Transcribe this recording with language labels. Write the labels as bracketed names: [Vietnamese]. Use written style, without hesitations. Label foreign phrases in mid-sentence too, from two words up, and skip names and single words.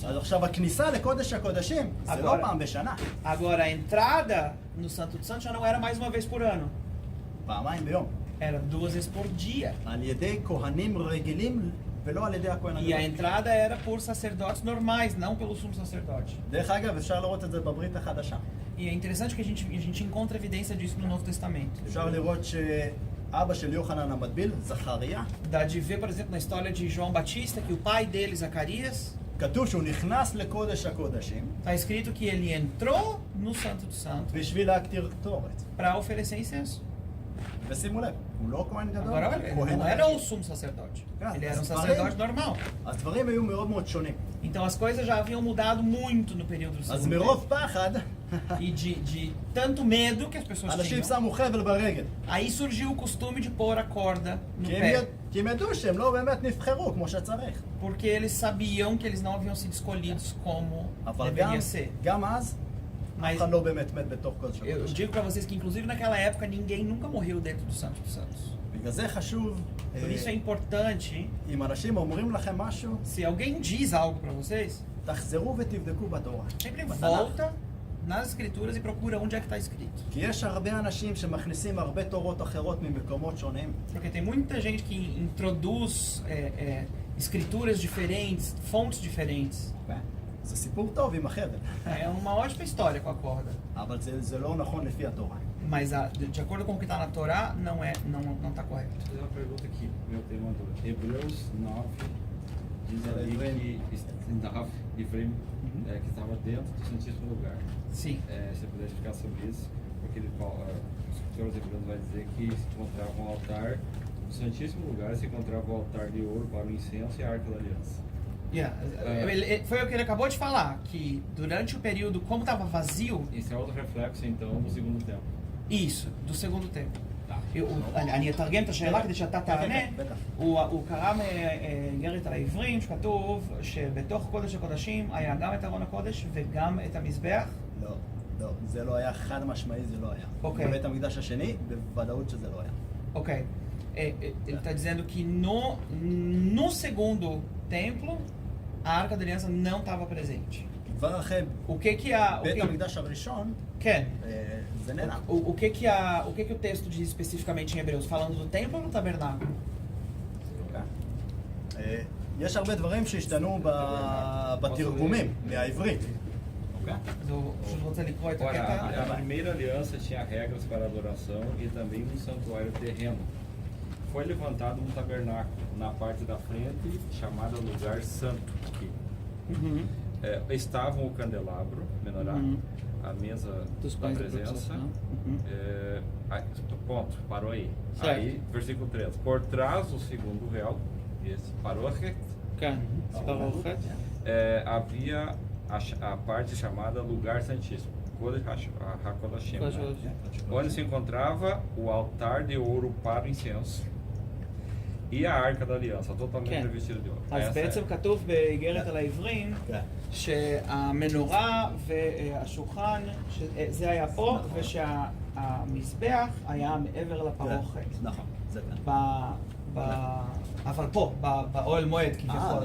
[Hebrew] אז [Portuguese] Santos. [Hebrew] עכשיו הכניסה לקודש הקודשים זה לא אגורה. פעם בשנה, [Portuguese] Agora, a entrada no Santo dos Santos já não era mais uma vez por ano. [Hebrew] פעמיים ביום, [Portuguese] Era 2 vezes por dia. [Hebrew] על ידי כהנים רגילים ולא על ידי הכהן [Portuguese] E a [Hebrew] הגדול. [Portuguese] entrada era por sacerdotes normais, não pelo sumo sacerdote. [Hebrew] דרך אגב, אפשר לראות את זה בברית החדשה. [Portuguese] E é interessante que a gente encontra evidência disso no Novo Testamento. [Hebrew] אפשר לראות שאבא של יוחנן המטביל, זכריה, [Portuguese] Dá de ver, por exemplo, na história de João Batista, que o pai dele, Zacarias, [Hebrew] כתוב שהוא נכנס לקודש הקודשים [Portuguese] está escrito que ele entrou no Santo dos Santos [Hebrew] בשביל להקטיר קטורת. [Portuguese] para oferecer incenso. [Hebrew] ושימו לב, הוא לא כהן גדול, [Portuguese] Agora, olha, ele [Hebrew] כהן [Portuguese] não era o [Hebrew] רגיל. [Portuguese] sumo sacerdote. Ah, Ele era um mas sacerdote parei. normal. [Hebrew] הדברים היו מאוד מאוד שונים. [Portuguese] Então as coisas já haviam mudado muito no período do [Hebrew] אז [Portuguese] segundo [Hebrew] מרוב [Portuguese] tempo. [Hebrew] פחד, [Portuguese] E de tanto medo que as pessoas [Hebrew] אנשים [Portuguese] tinham, [Hebrew] שמו חבל ברגל. [Portuguese] aí surgiu o costume de pôr a corda no [Hebrew] כי [Portuguese] pé. [Hebrew] הם ידעו שהם לא באמת נבחרו כמו שצריך. [Portuguese] Porque eles sabiam que eles não haviam sido escolhidos como [Hebrew] אבל [Portuguese] deveria ser. [Hebrew] גם אז, אף [Portuguese] Mas [Hebrew] אחד לא באמת מת בתוך קודש [Portuguese] eu [Hebrew] הקודשים. [Portuguese] digo pra vocês que inclusive naquela época ninguém nunca morreu dentro do Santo dos Santos. [Hebrew] בגלל זה חשוב, [Portuguese] Por isso é importante, [Hebrew] אם אנשים אומרים לכם משהו, [Portuguese] se alguém diz algo pra vocês, [Hebrew] תחזרו ותבדקו בתורה. [Portuguese] sempre [Hebrew] בתנ"ך. [Portuguese] volta nas escrituras e procura onde é que está escrito. [Hebrew] כי יש הרבה אנשים שמכניסים הרבה תורות אחרות ממקומות שונים. [Portuguese] Porque tem muita gente que introduz escrituras diferentes, fontes diferentes. [Hebrew] זה סיפור טוב עם החבל, [Portuguese] É uma ótima história com a corda. [Hebrew] אבל זה לא נכון לפי התורה. [Portuguese] Mas de acordo com o que está na Torá, não está correto. Vou fazer uma pergunta aqui, meu tema do Hebreus 9, diz ali que Efraim que estava dentro do Santíssimo Lugar. Sim. Se você puder explicar sobre isso, porque ele, o escritor aos Hebreus vai dizer que se encontrava um altar, no Santíssimo Lugar se encontrava o altar de ouro para o incenso e a Arca da Aliança. Foi o que ele acabou de falar, que durante o período, como estava vazio, Esse é outro reflexo, então, do segundo tempo. isso, do segundo tempo. [Hebrew] אני אתרגם את השאלה כדי שאתה תענה. בטח. הוא קרא מאיגרת על העברים שכתוב שבתוך קודש הקודשים היה גם את ארון הקודש וגם את המזבח. לא, לא, זה לא היה חד משמעי, זה לא היה. אוקיי. בבית המקדש השני, בוודאות שזה לא היה. [Portuguese] Ok. Ele está dizendo que no segundo templo a Arca da Aliança não estava presente. [Hebrew] כבר אחרי [Portuguese] O que a... [Hebrew] בית המקדש הראשון, Ken, זה נעלם. [Portuguese] o que o texto diz especificamente em Hebreus? Falando do templo ou do tabernáculo? [Hebrew] יש הרבה דברים שהשתנו בתרגומים מהעברית. [Portuguese] Mas eu vou te [Hebrew] לקרוא את [Portuguese] Ora, [Hebrew] הקטע. [Portuguese] a primeira aliança tinha regras para adoração e também um santuário terreno. Foi levantado um tabernáculo na parte da frente, chamada Lugar Santo. Aqui. Uhum. Estavam o candelabro, menorá, a mesa Dos da pães da presença. proposição. Uhum. Ponto, parou aí. Certo. Aí, versículo 3. Por trás do segundo véu, esse parou aqui. [Hebrew] כן, ספר אורחת. [Portuguese] Havia a parte chamada Lugar Santíssimo. [Hebrew] קודש הקודשים, [Portuguese] né? Onde se encontrava o altar de ouro para o incenso e a Arca da Aliança, totalmente [Hebrew] כן. [Portuguese] revestida de ouro. [Hebrew] אז [Portuguese] Essa [Hebrew] בעצם כתוב באיגרת על העברים כן. שהמנורה והשולחן, זה היה פה, ושהמזבח היה מעבר לפרוכת. נכון, זה כאן. אבל פה, באוהל מועד כביכול.